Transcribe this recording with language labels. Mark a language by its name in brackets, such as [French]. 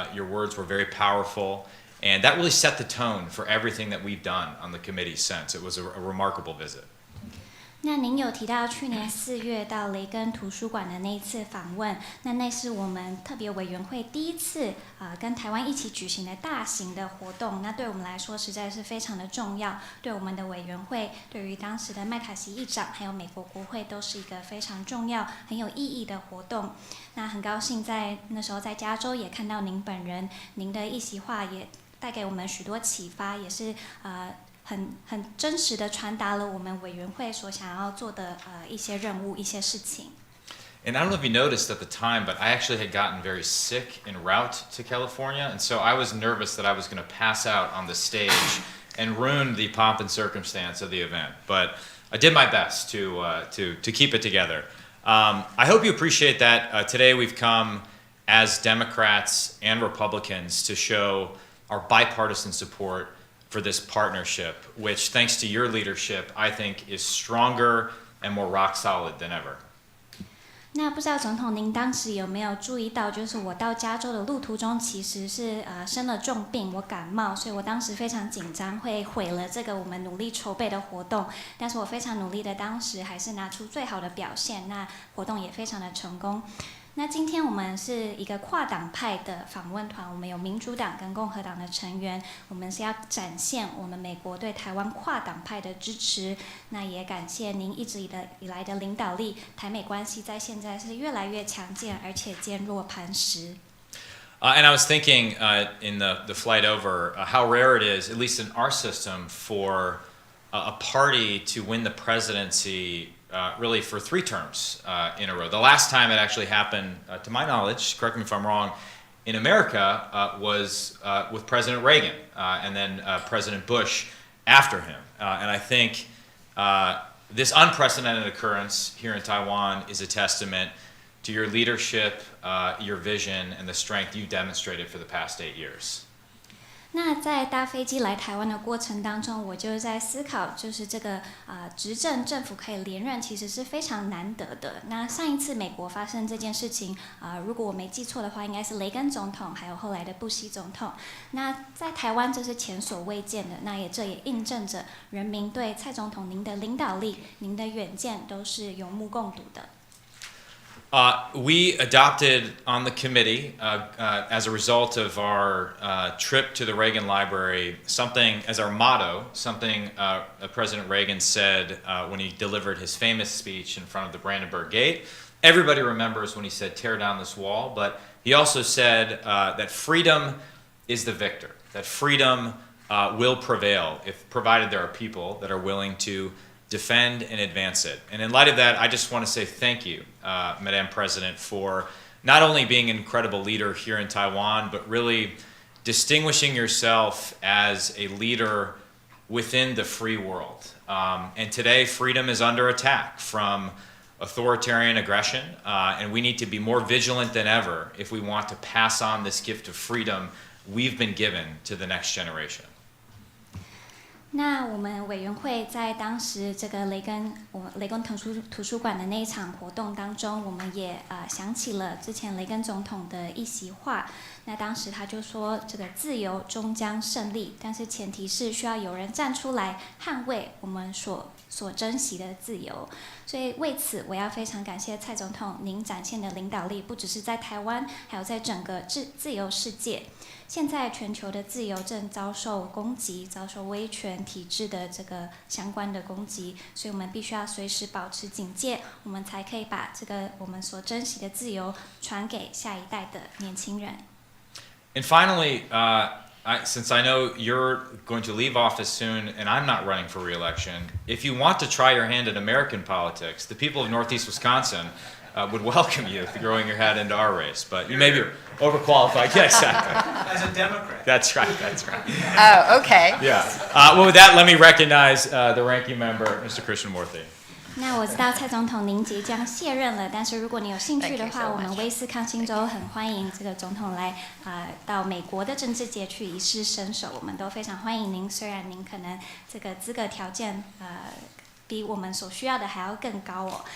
[English] Your words were very powerful, and that really set the tone for everything that we've done on the committee since. It was a remarkable visit. [Chinese] 那您有提到去年4月到雷根图书馆的那一次访问，那是我们特别委员会第一次跟台湾一起举行的大型的活动，那对我们来说实在是非常的重要，对我们的委员会，对于当时的麦卡锡议长还有美国国会都是一个非常重要很有意义的活动。那很高兴在那时候在加州也看到您本人，您的一席话也带给我们许多启发，也是很真实的传达了我们委员会所想要做的一些任务、一些事情。 [English] And I don't know if you noticed at the time, but I actually had gotten very sick en route to California, and so I was nervous that I was going to pass out on the stage and ruin the pomp and circumstance of the event. But I did my best to keep it together. I hope you appreciate that. Today we've come as Democrats and Republicans to show our bipartisan support for this partnership, which, thanks to your leadership, I think is stronger and more rock solid than ever. [Chinese] 那不知道总统您当时有没有注意到，就是我到加州的路途中其实是生了重病，我感冒，所以我当时非常紧张，会毁了这个我们努力筹备的活动。但是我非常努力的，当时还是拿出最好的表现，那活动也非常的成功。那今天我们是一个跨党派的访问团，我们有民主党跟共和党的成员，我们是要展现我们美国对台湾跨党派的支持。那也感谢您一直以来的领导力，台美关系在现在是越来越强健，而且坚若磐石。 [English] And I was thinking in the flight over how rare it is, at least in our system, for a party to win the presidency really for 3 terms in a row. The last time it actually happened, to my knowledge, correct me if I'm wrong, in America was with President Reagan and then President Bush after him. And I think this unprecedented occurrence here in Taiwan is a testament to your leadership, your vision, and the strength you demonstrated for the past 8 years. [Chinese] 那在搭飞机来台湾的过程当中，我就在思考，就是这个执政政府可以连任，其实是非常难得的。那上一次美国发生这件事情，如果我没记错的话，应该是雷根总统，还有后来的布希总统。那在台湾这是前所未见的，那这也印证着人民对蔡总统您的领导力、您的远见都是有目共睹的。 [English] We adopted on the committee, as a result of our trip to the Reagan Library, something as our motto, something President Reagan said when he delivered his famous speech in front of the Brandenburg Gate. Everybody remembers when he said, "Tear down this wall," but he also said that freedom is the victor, that freedom will prevail if provided there are people that are willing to defend and advance it. And in light of that, I just want to say thank you, Madam President, for not only being an incredible leader here in Taiwan, but really distinguishing yourself as a leader within the free world. And today, freedom is under attack from authoritarian aggression, and we need to be more vigilant than ever if we want to pass on this gift of freedom we've been given to the next generation. [Chinese] 那我们委员会在当时这个雷根图书馆的那一场活动当中，我们也想起了之前雷根总统的一席话。那当时他就说，这个自由终将胜利，但是前提是需要有人站出来捍卫我们所珍惜的自由。所以为此，我要非常感谢蔡总统您展现的领导力，不只是在台湾，还有在整个自由世界。现在全球的自由正遭受攻击，遭受威权体制的这个相关的攻击，所以我们必须要随时保持警戒，我们才可以把这个我们所珍惜的自由传给下一代的年轻人。 [English] And finally, since I know you're going to leave office soon and I'm not running for re-election, if you want to try your hand at American politics, the people of Northeast Wisconsin would welcome you throwing your hat into our race. But you may be overqualified. Yeah, exactly. As a Democrat. That's right, that's right. Oh, okay. Yeah. Well, with that, let me recognize the ranking member, Mr. Krishnamurthy. [Chinese] 那我知道蔡总统您即将卸任了，但是如果你有兴趣的 [English] Thank you [Chinese] 话， [English] so [Chinese] 我们 [English] much. [Chinese] 威斯康星州很欢迎这个总统来到美国的政治界去一试身手，我们都非常欢迎您。虽然您可能这个资格条件比我们所需要的还要更高哦。